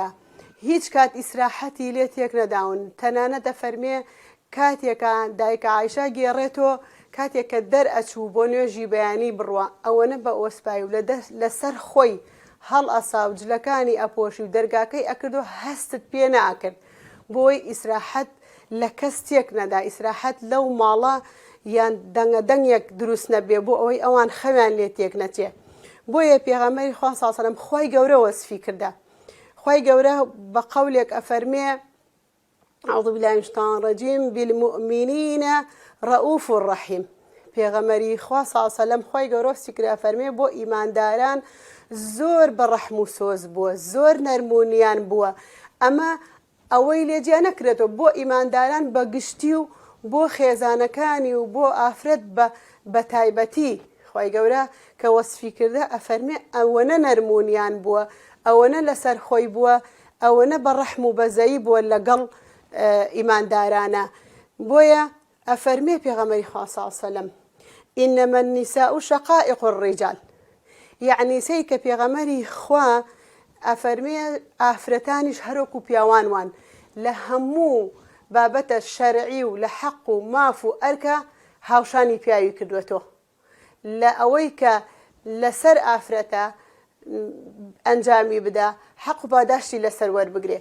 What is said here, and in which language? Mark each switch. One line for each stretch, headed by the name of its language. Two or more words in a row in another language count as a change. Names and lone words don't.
Central Kurdish: هیچ کات ئیسراحەتی لێ تێک نەداون. تەنانەت دەفەرمێ کاتێکە دایکە عایشە گێڕێتەوە کاتێک کە دەرئەچوو بۆ نوێژی بەیانی بڕوە ئەوەنە بە ئۆسپای و لەسەر خۆی هەڵ ئەسا و جلەکانی ئەپۆشی و دەرگاکەی ئەکرد و هەستت پێ ناکرد بۆی ئیسراحەت لە کەس تێک نەدا. ئیسراحەت لەو ماڵە یان دەنگە دەنگێک دروست نەبێ بۆ ئەوەی ئەوان خەویان لێ تێک نەچێ. بۆیە پێغەمبەری خوا
Arabic: صلی الله علیه و سەلەم
Central Kurdish: خوای گەورە وەسفی کردە. خوای گەورە بە قەولێک ئەفەرمێ
Arabic: أعوذ بالله من الشيطان الرجيم بالمؤمنين رؤوف رحيم.
Central Kurdish: پێغەمبەری خوا
Arabic: صلی الله علیه و سەلەم
Central Kurdish: خوای گەورە وەسفی کرا فەرمێ بۆ ئیمانداران زۆر بەڕەحم و سۆز بووە، زۆر نەرمونیان بووە. ئەمە ئەوەی لێجیا نەکرێتەوە بۆ ئیمانداران بەگشتی و بۆ خێزانەکانی و بۆ ئافرەت بە تایبەتی خوای گەورە کە وەسفی کردە ئەفەرمێ ئەوەنە نەرمونیان بووە، ئەوەنە لەسەر خۆی بووە، ئەوەنە بەڕەحم و بەزەیی بووە لەگەڵ ئیماندارانە. بۆیە ئەفەرمێ پێغەمبەری خوا
Arabic: صلی الله علیه و سەلەم إنما النساء شقائق الرجال.
Central Kurdish: یعنی سەی کە پێغەمبەری خوا ئەفەرمێ ئافرەتانیش هەرۆکو پیاوان وان لە هەموو بابەتە شەرعی و لە حەق و ماف و ئەرکە هاوشانی پیاوی کردوێتەوە لە ئەوەی کە لەسەر ئافرەتە ئەنجامی بدە حەق و پاداشتی لەسەر وەربگرێ.